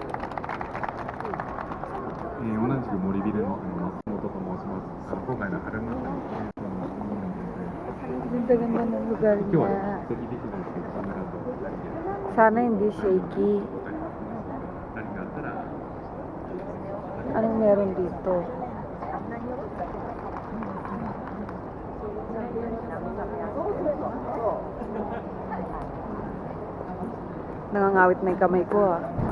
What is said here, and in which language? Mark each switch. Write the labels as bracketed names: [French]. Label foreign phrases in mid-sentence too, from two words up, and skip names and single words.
[Japanese] 同じく森ビルの松本と申します。今回の春祭りのイベントのものなんで、 [Filipino] Ganda-ganda ng lugar [Japanese] 今日は [Filipino] niya. [Japanese] 素敵できないですけど、カメラと2人で [Filipino] Sana hindi shaky. [Japanese] 何があったら [Filipino] Anong meron dito? Nangangawit na yung kamay ko ah.